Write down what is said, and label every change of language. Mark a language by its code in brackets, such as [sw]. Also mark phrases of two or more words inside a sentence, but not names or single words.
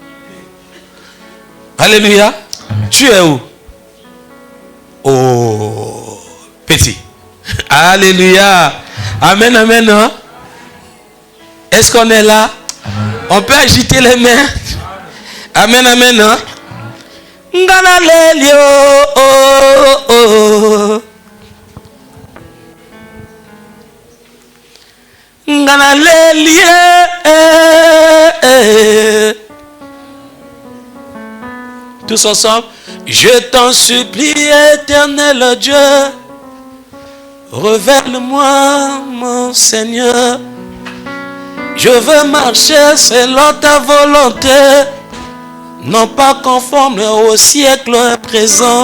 [fr] Alléluia. Amen. Tu es où? Oh, petit. Alléluia. Amen, amen. Hein? Est-ce qu'on est là? Amen. On peut agiter les mains. Amen, amen. Hein? [ln] Ngana lelio, oh, oh. Ngana lelie, [fr] tous ensemble. Je t'en supplie, éternel Dieu, révèle-moi, mon Seigneur. Je veux marcher selon ta volonté, non pas conforme au siècle présent.